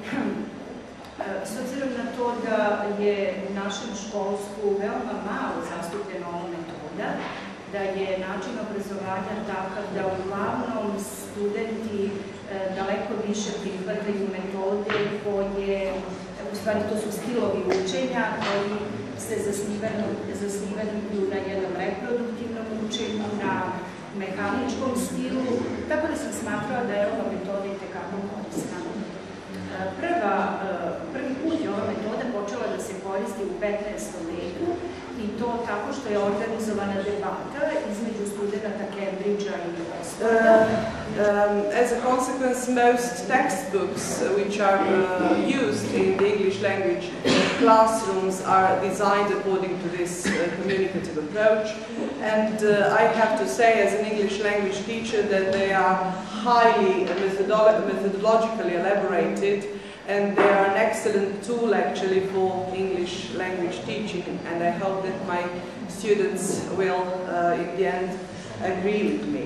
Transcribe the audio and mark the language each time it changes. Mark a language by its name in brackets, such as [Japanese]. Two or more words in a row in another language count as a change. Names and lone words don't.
[Serbian] s obzirom na to da je u našem školstvu veoma malo zastupljena ova metoda, da je način obrazovanja takav da uglavnom studenti daleko više prihvataju metode koje, u stvari to su stilovi učenja koji se zasnivaju na jednom reproduktivnom učenju, na mehaničkom stilu, tako da sam smatrala da je ova metoda itekako korisna. Prvi put je ova metoda počela da se koristi u 15. veku i to tako što je organizovana debata između studenta Cambridgea i Oxforda. [English] As a consequence, most textbooks which are used in the English language classrooms are designed according to this communicative approach, and I have to say as an English language teacher that they are highly methodologically elaborated, and they are an excellent tool actually for English language teaching, and I hope that my students will in the end agree with me.